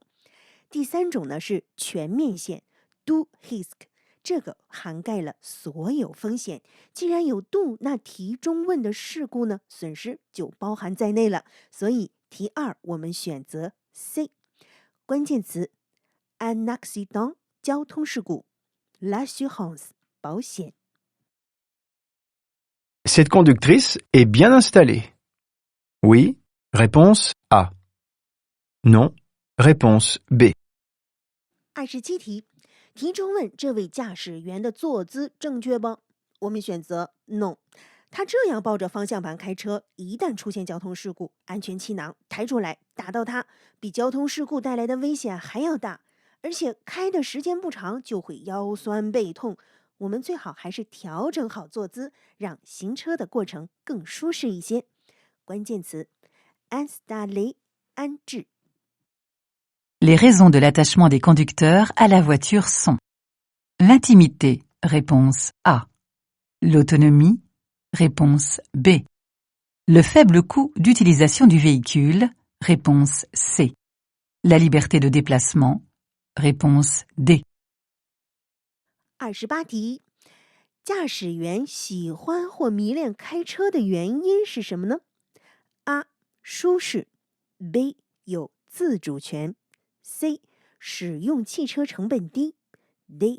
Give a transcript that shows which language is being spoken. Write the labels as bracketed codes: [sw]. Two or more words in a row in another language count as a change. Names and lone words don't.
[zh] 第3种呢是全面险 [fr] Do Risk， [zh] 这个涵盖了所有风险。既然有 Do， 那题中问的事故呢损失就包含在内了。所以题2我们选择 C。 关键词 [fr] un accident [zh] 交通事故， l'assurance 保险。 [fr] Cette conductrice est bien installée. Oui, réponse A. Non, réponse B. [zh] 27题，题中问这位驾驶员的坐姿正确不？我们选择 No。他这样抱着方向盘开车，一旦出现交通事故，安全气囊抬出来打到他，比交通事故带来的危险还要大，而且开的时间不长就会腰酸背痛。我们最好还是调整好坐姿，让行车的过程更舒适一些。关键词 installer 安置。 [fr] Les raisons de l'attachement des conducteurs à la voiture sont l'intimité, réponse A. L'autonomie, réponse B. Le faible coût d'utilisation du véhicule, réponse C. La liberté de déplacement, réponse D. [zh] 28题，驾驶员喜欢或迷恋开车的原因是什么呢？ A. 舒适， B. 有自主权， C. 使用汽车成本低， D.